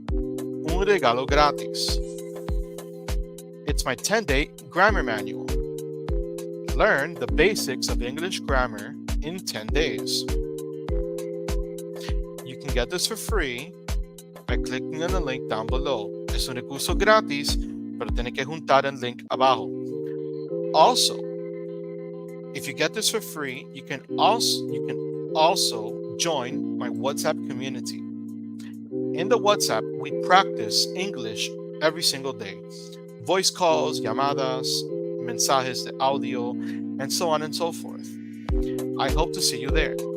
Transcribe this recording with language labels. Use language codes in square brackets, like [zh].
[es] Un regalo gratis. [en] It's my 10-day grammar manual. Learn the basics of English grammar in 10 days. You can get this for free by clicking on the link down below. [es] Es un recurso gratis, pero tiene que juntar el link abajo. [en] Also, if you get this for free, you can also join my WhatsApp community. In the WhatsApp, we practice English every single day. Voice calls, [es] llamadas, mensajes de audio, [en] and so on and so forth. I hope to see you there.